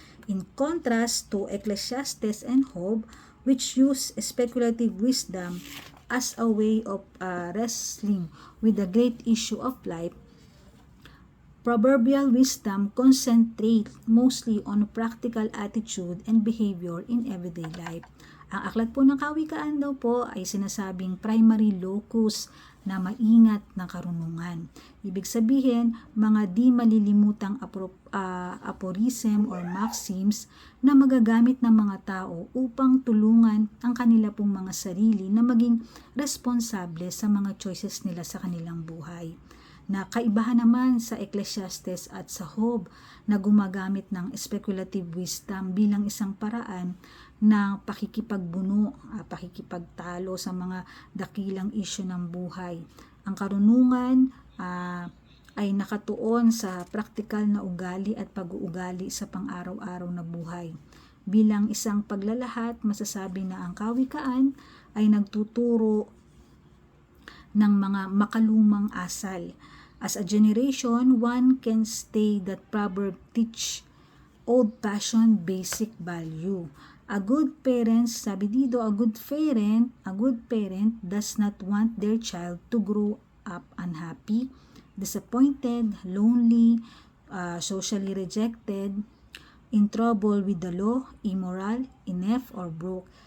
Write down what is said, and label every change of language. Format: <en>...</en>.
<en>In contrast to Ecclesiastes and Job, which use speculative wisdom as a way of wrestling with the great issue of life, proverbial wisdom concentrates mostly on practical attitude and behavior in everyday life.</en> <tl>Ang aklat po ng kawikaan daw po ay sinasabing primary locus na maingat na karunungan. Ibig sabihin, mga di malilimutang aphorism or maxims na magagamit ng mga tao upang tulungan ang kanila pong mga sarili na maging responsable sa mga choices nila sa kanilang buhay. Na kaibahan naman sa Ecclesiastes at sa Job na gumagamit ng speculative wisdom bilang isang paraan ng pakikipagbuno, pakikipagtalo sa mga dakilang isyu ng buhay. Ang karunungan ay nakatuon sa praktikal na ugali at pag-uugali sa pang-araw-araw na buhay. Bilang isang paglalahat, masasabi na ang kawikaan ay nagtuturo ng mga makalumang asal.</tl> <en>As a generation, one can say that proverb teach old-fashioned basic value. A good parent,</en> <tl>sabi dito,</tl> <en>a good parent does not want their child to grow up unhappy, disappointed, lonely, socially rejected, in trouble with the law, immoral, inept, or broke.</en>